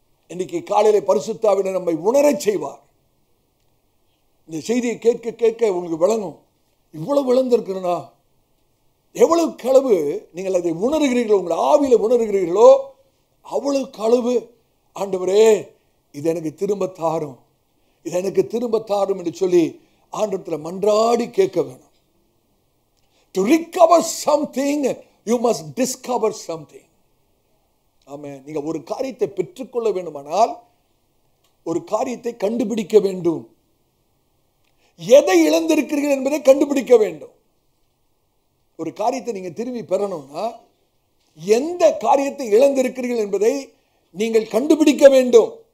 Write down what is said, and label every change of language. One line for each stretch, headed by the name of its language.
Tamil: இன்னைக்கு காலையில பரிசுத்த ஆவியானவர் நம்மை உணரச் செய்வார். இந்த செய்தியை கேட்க கேட்க உங்களுக்கு விளங்கும், இவ்வளவு இழந்திருக்கிறனா. எவ்வளவு களவு நீங்கள் அதை உணர்கிறீர்களோ, உங்கள் ஆவியில உணர்கிறீர்களோ அவ்வளவு களவு ஆண்டவரே இது எனக்கு திரும்ப தாரும், இது எனக்கு திரும்ப தாரும் என்று சொல்லி ஆண்டவரிடத்தில் மன்றாடி கேட்க வேணும்.
English: To recover something, you must discover something.
Tamil: ஆமென். நீங்க ஒரு காரியத்தை பெற்றுக்கொள்ள வேண்டுமானால் ஒரு காரியத்தை கண்டுபிடிக்க வேண்டும். எதை இழந்திருக்கிறீர்கள் என்பதை கண்டுபிடிக்க வேண்டும். ஒரு காரியத்தை நீங்க திரும்பி பெறணும்னா எந்த காரியத்தை இழந்திருக்கிறீர்கள் என்பதை நீங்கள் கண்டுபிடிக்க வேண்டும்.